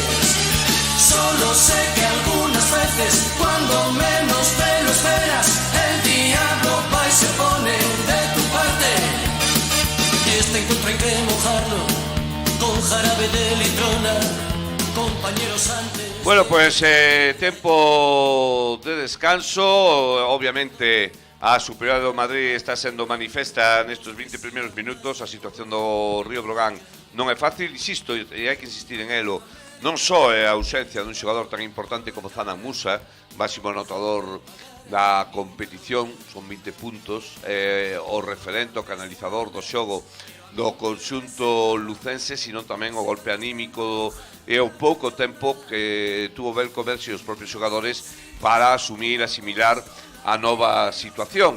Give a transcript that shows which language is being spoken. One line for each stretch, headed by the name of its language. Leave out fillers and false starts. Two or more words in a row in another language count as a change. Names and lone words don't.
Spanish: Solo sé que algunas veces, cuando menos te lo esperas, el diablo va y se pone de tu parte. Y este encuentro hay que mojarlo con jarabe de litrona, compañeros antes.
Galician: Bueno, pues tempo de descanso. Obviamente a superioridade do Madrid está sendo manifesta nestes 20 primeiros minutos. A situación do Río Breogán non é fácil, insisto, e hai que insistir en elo. Non só é a ausencia dun xogador tan importante como Zanan Musa, máximo anotador da competición, son 20 puntos, o referente, o canalizador do xogo do conxunto lucense, sino tamén o golpe anímico e o pouco tempo que tuvo Belko Bersi e os propios xogadores para asumir, asimilar a nova situación.